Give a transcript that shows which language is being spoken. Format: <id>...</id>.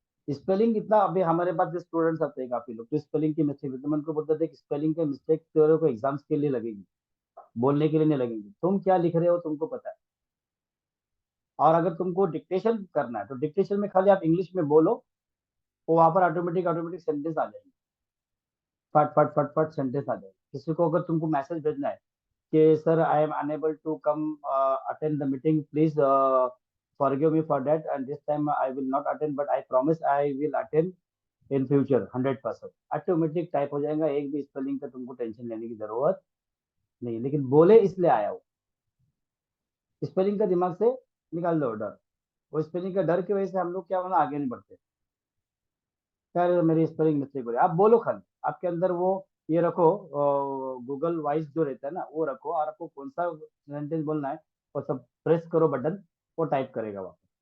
<hi>Spelling इतना, अभी हमारे पास जो स्टूडेंट्स आते हैं काफी लोग, तो स्पेलिंग की मिस्टेक, तो मैं उनको बोलता था कि स्पेलिंग के मिस्टेक तेरे को एग्जाम्स के लिए लगेगी, बोलने के लिए नहीं लगेंगे। तुम क्या लिख रहे हो तुमको पता है। और अगर तुमको डिक्टेशन करना है तो डिक्टेशन में खाली आप इंग्लिश में बोलो, वो वहां पर ऑटोमेटिक ऑटोमेटिक सेंटेंस आ जाएंगे, फट फट फट फट सेंटेंस आ जाएंगे। किसी को अगर तुमको मैसेज भेजना है कि</hi> <en>Sir I am unable to come attend the meeting, please forgive me for that, and this time I will not attend, but I promise I will attend in future 100%।</en> <hi>Automatic type हो जाएगा, एक भी spelling का तुमको tension लेने की जरूरत नहीं। लेकिन बोले इसलिए आया हो, स्पेलिंग का दिमाग से निकाल दो डर। वो स्पेलिंग का डर की वजह से हम लोग क्या होना आगे नहीं बढ़ते। यार मेरी स्पेलिंग मिस्टेक हो रही है, आप बोलो खाली, आपके अंदर वो ये रखो, गूगल वॉइस जो रहता है ना वो रखो, और आपको कौन सा सेंटेंस बोलना है वो सब प्रेस करो बटन, वो टाइप करेगा वहाँ।</hi>